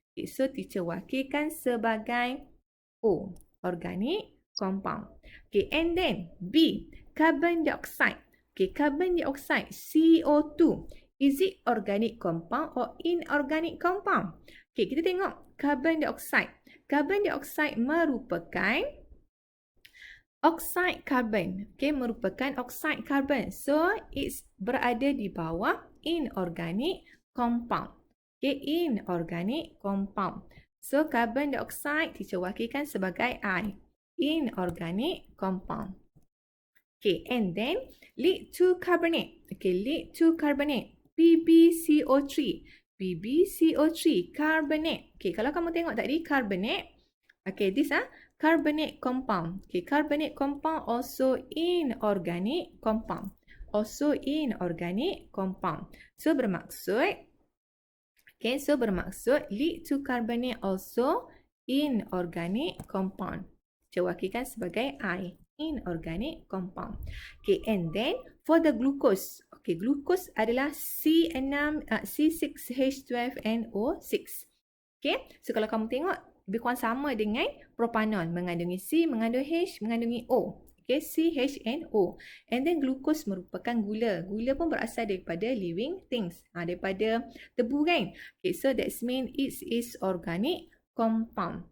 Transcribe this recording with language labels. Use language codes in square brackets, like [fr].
[ms] Okay, so teacher wakilkan sebagai O, organic compound. [en] Okay, and then B, carbon dioxide. Okay, carbon dioxide, CO2. Is it organic compound or inorganic compound? [ms] Okay, kita tengok carbon dioxide. Carbon dioxide merupakan oxide carbon. Okay, merupakan oxide carbon. So, it's berada di bawah inorganic compound. Okay, inorganic compound. So, carbon dioxide teacher wakilkan sebagai I. [en] Inorganic compound. Okay, and then lead to carbonate. Okay, lead to carbonate. PbCO3. [ms] PbCO3, carbonate. Okay, kalau kamu tengok tadi carbonate. [en] Okay, this carbonate compound. Okay, carbonate compound also inorganic compound. Also inorganic compound. [ms] So, bermaksud okay, so bermaksud [en] lead to carbonate also inorganic compound. [ms] Saya wakilkan sebagai I, inorganic compound. [en] Okay, and then for the glucose. [ms] Okay, glucose adalah C6H12NO6. Okay, so kalau kamu tengok lebih kurang sama dengan propanol, mengandungi C, mengandung H, mengandungi O. [en] Okay, CHNO. [ms] And then glucose merupakan gula. Gula pun berasal daripada living things. Daripada tebu kan. [en] Okay, so that means it is organic compound.